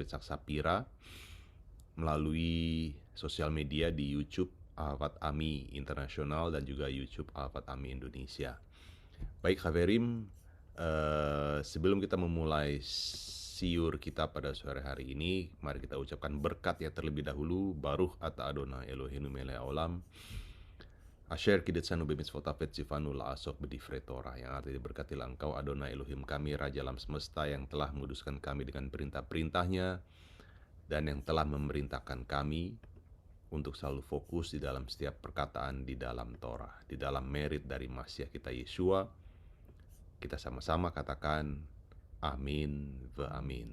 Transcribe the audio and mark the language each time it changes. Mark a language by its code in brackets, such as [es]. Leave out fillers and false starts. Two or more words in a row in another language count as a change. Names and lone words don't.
[id] Itzhak Sapira melalui sosial media di YouTube Ahvad Ami Internasional dan juga YouTube Ahvad Ami Indonesia. Baik Haverim, sebelum kita memulai siur kita pada sore hari ini, mari kita ucapkan berkat ya terlebih dahulu. [he] ברוך אתה אדוני אלוהינו מלך העולם אשר קדשנו במצוותיו וציוונו לעסוק בדברי תורה, [id] yang artinya berkatilah engkau Adonai Elohim kami, Raja alam semesta, yang telah menguduskan kami dengan perintah-perintahnya dan yang telah memerintahkan kami untuk selalu fokus di dalam setiap perkataan di dalam Torah, di dalam merit dari Masiah kita Yeshua. Kita sama-sama katakan [he] אמן ואמן.